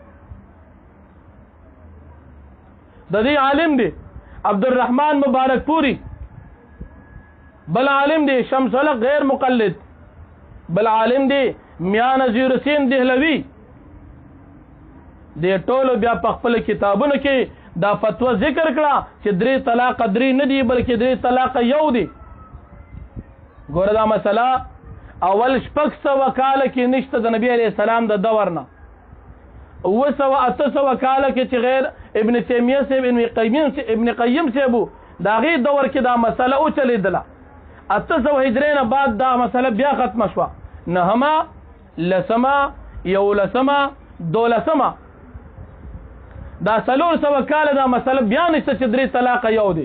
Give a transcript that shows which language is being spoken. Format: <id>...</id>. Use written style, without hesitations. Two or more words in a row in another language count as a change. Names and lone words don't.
<ps>د دې عالم دی عبدالرحمن مبارک پوری بل عالم دی شمس الحق غیر مقلد بل عالم دی میاں نذیر حسین دهلوی د ټولو بیا په خپل کتابونو کې دا فتوا ذکر کړه چې 3 طلاق 3 نه دی بلکې 3 طلاق یو دی. ګوره دا مسله اول 600 کال کې نشته د نبی علیہ السلام د دور نه 800 کال کې چې غیر ابن تیمیه سے ابن قیم سے ابو دا غي دور کې دا مسله او چلیدله 800 هجری نه بعد دا مسله بیا ختم شو 9 10 11 12 دا 300 کال دا مسله بیا نشته چې 3 طلاق یو دی.</ps>